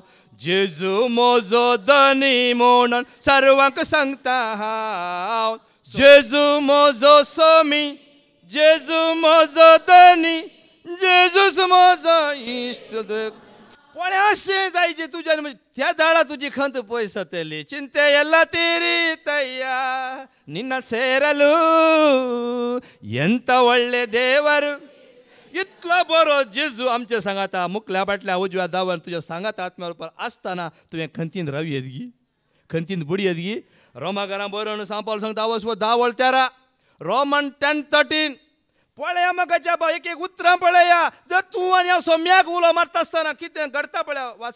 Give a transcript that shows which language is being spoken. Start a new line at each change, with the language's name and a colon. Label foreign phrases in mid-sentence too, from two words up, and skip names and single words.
Konkani: जेजू म्हजो धनी म्हणून सर्वांक सांगता हांव. जेजू म्हजो सोमी जेजू म्हजो धनी जेजूस म्हजो इश्ट. पण अशें जायचे तुज्या त्या दाडा तुजी खंत पयस जातली.
Kannada: चिंते ಎಲ್ಲ ತೀರಿತಯ್ಯ ನಿನ್ನ ಸೇರಲು ಎಂತ ಒಳ್ಳೆ ದೇವರು.
Konkani: इतलो बरो जेजू आमच्या सांगाता मुखल्या फाटल्या उजव्या दावान तुज्या सांगाता आत्म्या रुपार आसतना तुवें खंतीन रावयेत गी. खंतीन बुडयेत गी. रोमाकारां बरोवन सांपाल सांगता 10:13 रोमन 10:13. पळया म्हाकाच्या भाव एक एक उतरां पळया. जर तूं आनी हांव सोम्याक उलो मारता आसतना कितें घडटा पळया वास.